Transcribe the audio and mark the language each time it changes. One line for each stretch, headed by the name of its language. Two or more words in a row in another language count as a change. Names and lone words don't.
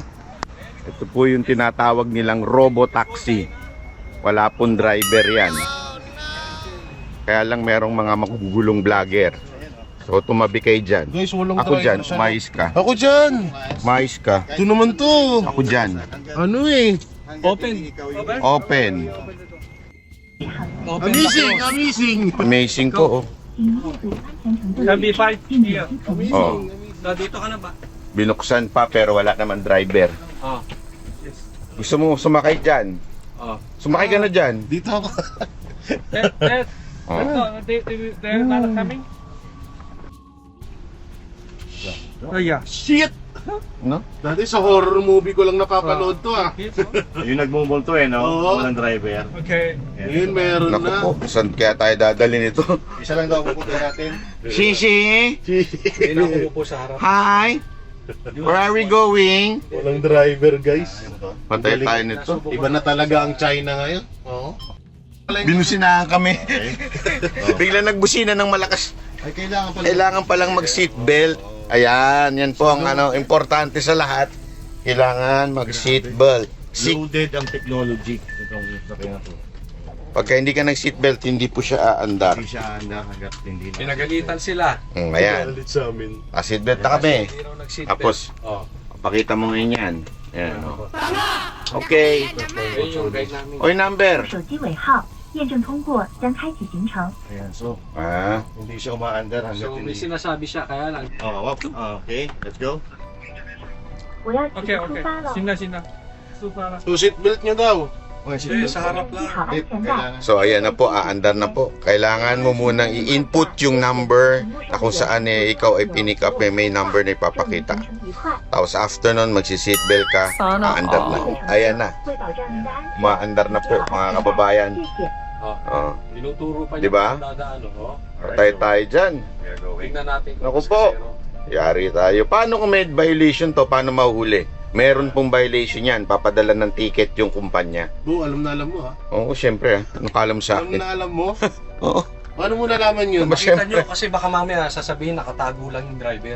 Filipino: Ito po yung tinatawag nilang robotaxi. Wala pong driver yan. Kaya lang merong mga makugulong vlogger. So tumabi kayo dyan. Guys, walang Ako dyan, driver. umayos ka. Ako dyan! Umayos ka. Ito naman to! Ako dyan. Ano eh? Open.
English: Amazing! Amazing!
Filipino: Amazing po, oh. Sabi 5 here. Oh. Dito ka na ba? Binuksan pa pero wala naman driver. Oh. Gusto mo sumakay dyan? Oh. Sumakay ka na dyan. Dito ako. Ted, Oh.
English: they're not coming? Oh yeah.
Filipino: Shit! No? Dati sa horror movie ko lang napapanood to ah. Yung nagmumulto eh, no? Oo. Walang driver. Okay. Ngayon meron Naku na. po, saan kaya tayo dadalhin ito? Isa lang daw pupunta natin. Shishi! Hindi na ako po sa harap.
English: Hi! Where are we going?
Filipino: Walang driver guys. Patay tayo nito. Iba na talaga ang China ngayon. Oo. Binusinahan kami. Bigla nagbusina ng malakas. Ay kailangan pala. Kailangan palang mag-seatbelt. Ayan, yan po ang importante sa lahat. Kailangan mag-seatbelt. Loaded ang technology. Itong sakyan na to. Pagka hindi ka nag-seatbelt, hindi po siya aandar. Hindi siya anda hanggat hindi na. Pinagalitan sila. Ayan. Galit sa amin. Seatbelt na kami. Hindi raw nag-seatbelt. Tapos, Oh. pakita mo ngayon yan. Ayan. Okay. Ayun yung guide namin. Oy, number.
Chinese: 手机尾号，验证通过将开启行程。
Filipino: Ayan, so, Ah, hindi siya umaandar hanggat So may hindi. sinasabi siya kaya lang.
English: Okay, let's go.
Chinese: 我要起
Filipino: Okay,
Chinese: 出
Filipino: okay.
Chinese: 发了，
Filipino: Sina. Supa na. So seatbelt nyo daw. Sa harap
Chinese: 系
Filipino: lang.
Chinese: 好安全带。
Filipino: so ayan na po, aandar na po. Kailangan mo munang i-input yung number na kung saan ikaw ay pinick up, may number na ipapakita.
Chinese: 行程愉快，
Filipino: Tapos after nun, magsi-seatbelt ka, aandar na. Ayan na,
Chinese: 会保障您的安全。
Filipino: umaandar na po mga kababayan.
Chinese: 谢谢。
Filipino: Oh, Tinuturo pa niya Diba? kung dadaan. Oh. patay tayo dyan.
English: We are going.
Filipino: Tingnan natin. kung Naku po. zero. Yari tayo. Paano kung may violation to? Paano mahuhuli? Meron pong violation yan. Papadala ng ticket yung kumpanya. Bu, alam na alam mo ha. Oo, syempre. Ano ka alam sa Alam akin? na alam mo. Oo. Paano mo nalaman yun? Mas- Kita Siyempre. nyo kasi baka mamaya sasabihin nakatago lang yung driver.